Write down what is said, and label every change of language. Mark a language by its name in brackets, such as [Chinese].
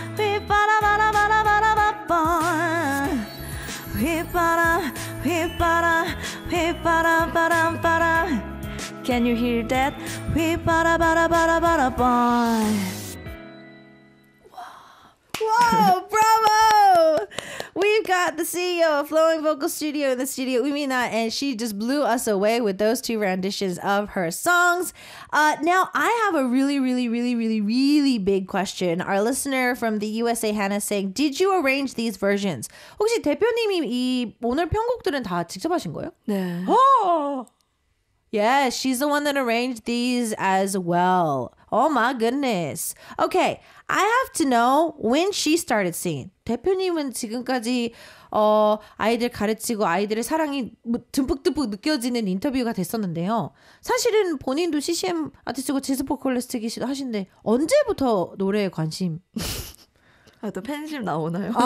[Korean] 휘바람 바람 바람 바람 바람. 휘바람 휘바람 휘바람 바람 바람. [English] Can you hear that? [Korean] 휘바람 바람 바람 바람 바람. [English] Whoa, bravo! We've got the CEO of Flowing Vocal Studio in the studio, Umina, and she just blew us away with those two renditions of her songs. Now, I have a really big question. Our listener from the USA, Hannah, saying, did you arrange these versions? [Korean] 혹시 대표님이 이 오늘 편곡들은 다 직접 하신 거예요? 네. [English] Oh! Yeah, she's the one that arranged these as well. Oh my goodness. Okay, I have to know when she started singing. [Korean] 대표님은 지금까지 아이들 가르치고 아이들의 사랑이 듬뿍듬뿍 느껴지는 인터뷰가 됐었는데요. 사실은 본인도 CCM 아티스트고 재즈 보컬리스트기도 하신데 언제부터 노래에 관심? 또 팬심 나오나요?